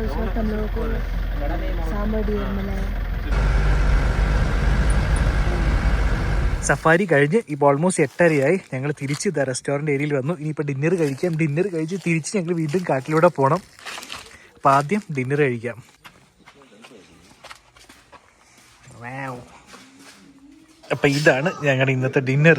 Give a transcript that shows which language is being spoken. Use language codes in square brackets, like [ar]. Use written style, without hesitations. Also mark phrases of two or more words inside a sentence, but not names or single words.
[hi] उस वक्त हम लोगों को सांबर डियर मिला है. [ml] സഫാരി കഴിഞ്ഞ് ഇപ്പോൾ ഓൾമോസ്റ്റ് 8:30 ഞങ്ങൾ തിരിച്ച് ഇതാ [en] restaurant area [ml] വന്നു. ഇനിയിപ്പോൾ ഡിന്നർ കഴിക്കാം. ഡിന്നർ കഴിച്ച് തിരിച്ച് ഞങ്ങൾ വീണ്ടും കാട്ടിലൂടെ പോകണം. അപ്പോൾ ആദ്യം ഡിന്നർ കഴിക്കാം. അപ്പോൾ ഇതാണ് ഞങ്ങളുടെ ഇന്നത്തെ ഡിന്നർ.